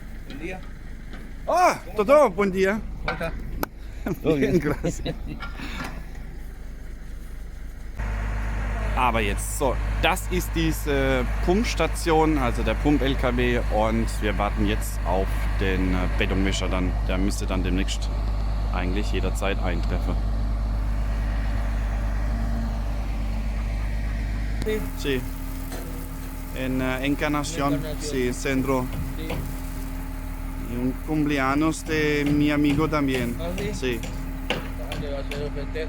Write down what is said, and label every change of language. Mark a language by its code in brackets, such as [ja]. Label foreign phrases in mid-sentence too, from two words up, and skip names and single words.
[es] Ah, Toto, buen dia. Hola. Bien, gracias. [de] Aber jetzt, so, das ist diese Pumpstation, also der Pump-LKW, und wir warten jetzt auf den Betonmischer dann. Der müsste dann demnächst eigentlich jederzeit eintreffen. [es] Sí. En Encarnación, sí, centro. Y un cumpleaños de mi amigo también. ¿Ah, sí? Sí. Vale, va a ser el festejo.